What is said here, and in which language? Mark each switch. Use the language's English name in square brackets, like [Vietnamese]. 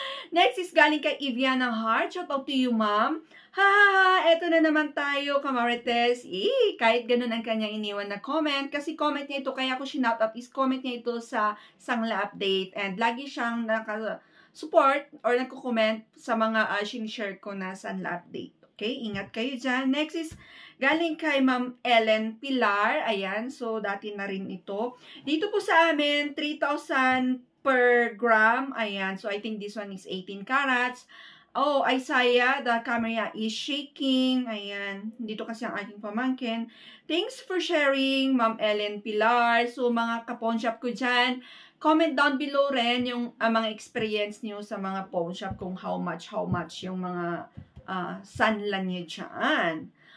[English] Next is galing kay Iviana Hart, shout out to you, ma'am. [Filipino] Eto na naman tayo, kamarites. Kahit ganun ang kanyang iniwan na comment, kasi comment niya ito, kaya ako shinout out is comment niya ito sa Sangla Update, and lagi siyang support or nagko-comment sa mga sinishare ko na Sanla Update. Okay? Ingat kayo dyan. [English] Next is galing kay Ma'am Ellen Pilar. [Filipino] Ayan. So, dati na rin ito. Dito po sa amin, 3,000 per gram. Ayan. [English] So, I think this one is 18 carats. Oh, Isaiah, the camera is shaking. Ayan. [Filipino] Dito kasi ang aking pamangkin. [English] Thanks for sharing, Ma'am Ellen Pilar. [Filipino] So, mga ka-pawn shop ko dyan, comment down below rin yung mga experience niyo sa mga pawn shop, kung how much yung mga sanlan niyo dyan.